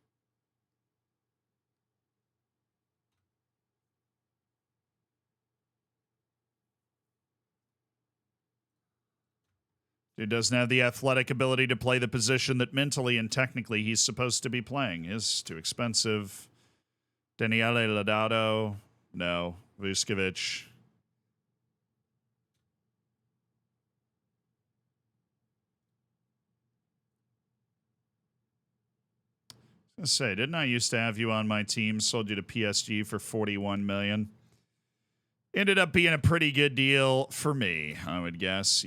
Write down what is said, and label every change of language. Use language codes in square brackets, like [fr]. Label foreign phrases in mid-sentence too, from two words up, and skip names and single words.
[en] He doesn't have the athletic ability to play the position that mentally and technically he's supposed to be playing. Is too expensive. Daniele Ladado. No. Vuskovic. I was gonna say, didn't I used to have you on my team? Sold you to PSG for $41 million. Ended up being a pretty good deal for me, I would guess.